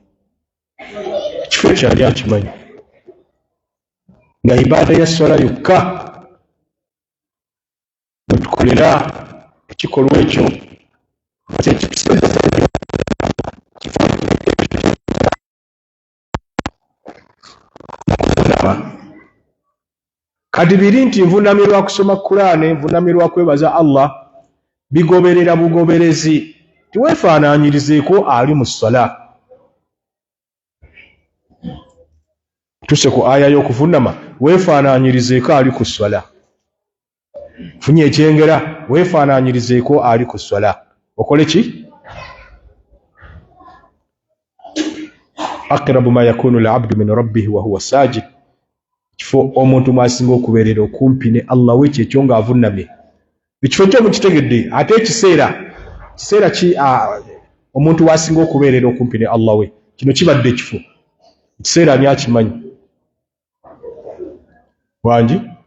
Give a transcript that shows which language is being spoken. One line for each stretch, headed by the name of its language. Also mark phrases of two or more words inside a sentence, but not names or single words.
Ganda: Ekifo kyali akimanyi nga ibaada ya ssala yokka bwe tukolera ekikolwa ekyo kati biri nti nvunamirwa kusoma Qur'an, nvunamirwa kwebaza Allah, bigoberera bugoberezi, tiweefaanaanyirizeeko ali mu ssala. Tuse ku aya y'okuvunama, weefaanaanyirizeeko ali ku ssala. Funye ekyengera, weefaanaanyirizeeko ali ku ssala. Okole ki?
Arabic: أقرب ما يكون العبد من ربه وهو ساجد.
Ganda: Kifo omuntu mwasinga okubeerera okumpi ne Allah we kyekyo ng'avunnamye. Ekifo kyo mukitegedde, ate kiseera ki omuntu wasinga okubeerera okumpi ne Allah we? Kino kibadde ekifo. Ekiseera ani akimanyi? Wangi?